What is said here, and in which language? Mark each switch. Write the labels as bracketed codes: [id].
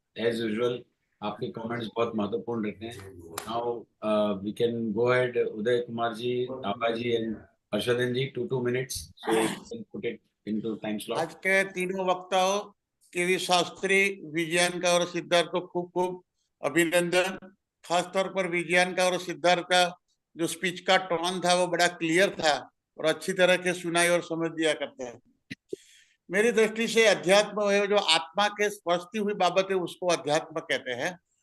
[en] As usual, [hi] आपके comments बहुत महत्वपूर्ण रहते हैं. [en] Now we can go ahead, Uday Kumar ji, Abha ji, and Harshadhan ji, 2 minutes. So we can put it into time slot. [hi] आज के तीनों वक्ताओं केवी शास्त्री, विजयंका और सिद्धार्थ को खूब खूब अभिनंदन. खासतौर पर विजयंका और सिद्धार्थ का जो स्पीच का टोन था वो बड़ा क्लियर था और अच्छी तरह के सुनाई और समझ दिया करते हैं. मेरी दृष्टि से अध्यात्म है जो आत्मा के स्पर्शती हुई बाबत है उसको अध्यात्म कहते हैं.